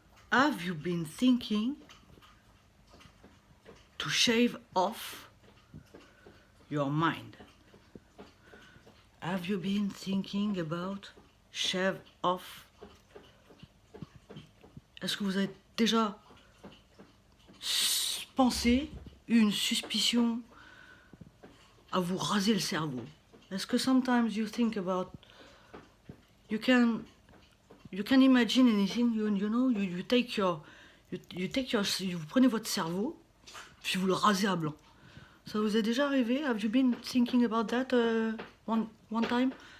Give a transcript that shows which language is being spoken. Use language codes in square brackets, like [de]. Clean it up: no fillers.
[en] Have you been thinking to shave off your mind? Have you been thinking about shave off? [fr] Est-ce que vous avez déjà pensé, une suspicion à vous raser le cerveau? Est-ce que [en] sometimes you think about, you can imagine anything, you know, you take your, [fr] vous prenez votre cerveau, puis vous le rasez à blanc. Ça vous est déjà arrivé? [en] Have you been thinking about that one time?